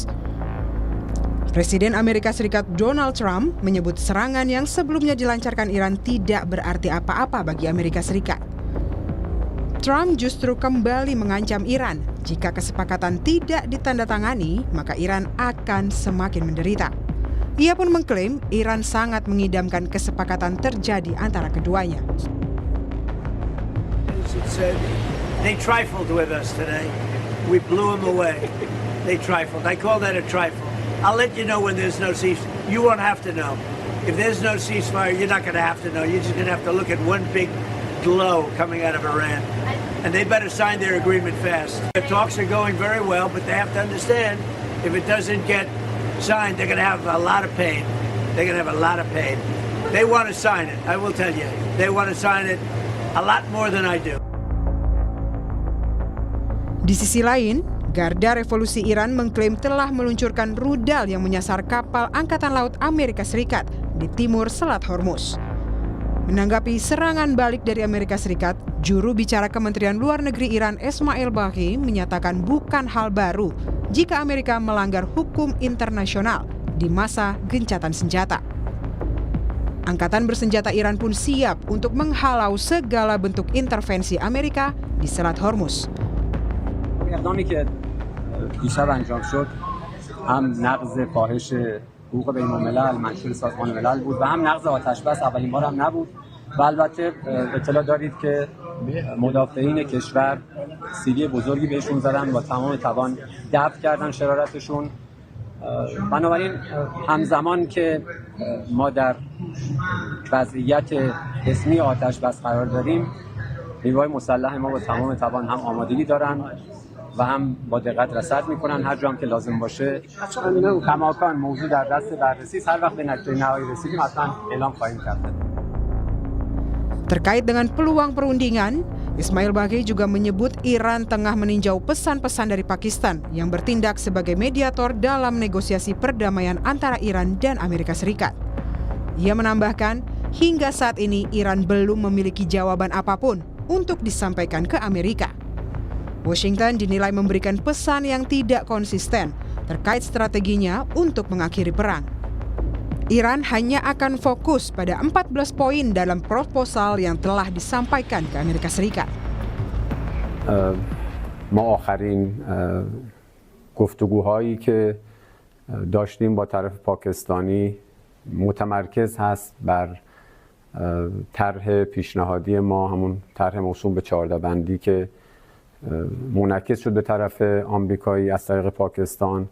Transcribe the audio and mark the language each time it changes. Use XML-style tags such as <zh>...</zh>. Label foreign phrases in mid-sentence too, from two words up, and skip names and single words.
<id>Presiden Amerika Serikat Donald Trump menyebut serangan yang sebelumnya dilancarkan Iran tidak berarti apa-apa bagi Amerika Serikat. Trump justru kembali mengancam Iran jika kesepakatan tidak ditandatangani, maka Iran akan semakin menderita. Ia pun mengklaim Iran sangat mengidamkan kesepakatan terjadi antara keduanya.</id> <en>They trifled with us today. We blew them away. They trifled. I call that a trifle. I'll let you know when there's no ceasefire. You won't have to know. If there's no ceasefire, you're not going to have to know. You're just going to have to look at one big glow coming out of Iran. And they better sign their agreement fast. The talks are going very well, but they have to understand if it doesn't get signed, they're going to have a lot of pain. They're going to have a lot of pain. They want to sign it, I will tell you. They want to sign it a lot more than I do.</en> <id>Di sisi lain, Garda Revolusi Iran mengklaim telah meluncurkan rudal yang menyasar kapal Angkatan Laut Amerika Serikat di timur Selat Hormuz. Menanggapi serangan balik dari Amerika Serikat, juru bicara Kementerian Luar Negeri Iran Ismail Baghi menyatakan bukan hal baru jika Amerika melanggar hukum internasional di masa gencatan senjata. Angkatan bersenjata Iran pun siap untuk menghalau segala bentuk intervensi Amerika di Selat Hormuz.</id> <fa>اقدامی که دیشب انجام شد هم نقض فاحش حقوق بین‌الملل منشور سازمان ملل بود و هم نقض آتش‌بس اولین بار هم نبود و البته اطلاع دارید که مدافعین کشور سیلی بزرگی بهشون زدن با تمام توان دفع کردن شرارتشون. بنابراین همزمان که ما در وضعیت حسمی آتش‌بس قرار داریم نیروهای مسلح ما با تمام توان هم آمادگی دارن و هم با دقت رصد میکنن هر جا هم که لازم باشه کماکان موضوع در دست بررسی هر وقت به نتیجه نهایی رسیدیم حتما اعلام خواهیم کرد.</fa> <id>Terkait dengan peluang perundingan, Ismail Baghi juga menyebut Iran tengah meninjau pesan-pesan dari Pakistan yang bertindak sebagai mediator dalam negosiasi perdamaian antara Iran dan Amerika Serikat. Ia menambahkan, hingga saat ini Iran belum memiliki jawaban apapun untuk disampaikan ke Amerika. Washington dinilai memberikan pesan yang tidak konsisten terkait strateginya untuk mengakhiri perang. Iran hanya akan fokus pada 14 poin dalam proposal yang telah disampaikan ke Amerika Serikat.</id> <fa>ما آخرین گفتگوهایی که داشتیم با طرف پاکستانی متمرکز هست بر طرح پیشنهادی ما، همون طرح موسوم به 14 بندی که منعکس شد به طرف آمریکایی از طریق پاکستان.</fa>